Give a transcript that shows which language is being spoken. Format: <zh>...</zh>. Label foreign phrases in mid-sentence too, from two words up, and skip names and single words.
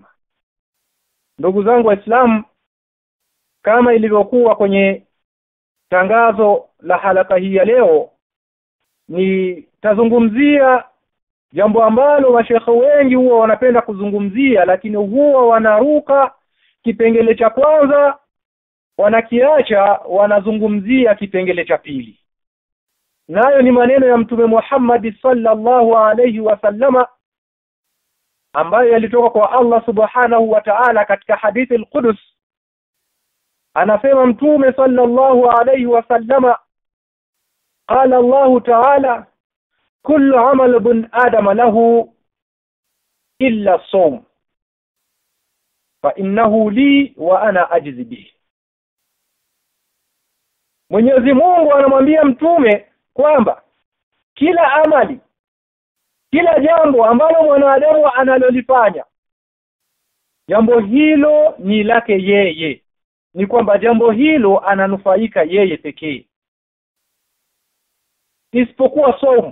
<sw>Ndugu zangu waislamu, kama ilivyokuwa kwenye tangazo la halaka hii ya leo, ni tazungumzia jambo ambalo mashekhe wengi huwa wanapenda kuzungumzia, lakini huwa wanaruka kipengele cha kwanza, wanakiacha, wanazungumzia kipengele cha pili. Nayo ni maneno ya Mtume Muhammad</sw> <ar>صلى الله عليه وسلم</ar> <sw>ambayo yalitoka kwa</sw> <ar>الله سبحانه وتعالى</ar> <sw>katika hadithi al-Qudus. Anasema Mtume</sw> <ar>صلى الله عليه وسلم قال الله تعالى كل عمل ابن آدم له إلا الصوم فإنه لي وأنا أجزي به.</ar> <sw>Mwenyezi Mungu anamwambia mtume kwamba kila amali, kila jambo ambalo mwanadamu analolifanya, jambo hilo ni lake yeye, ni kwamba jambo hilo ananufaika yeye pekee, isipokuwa saumu.</sw>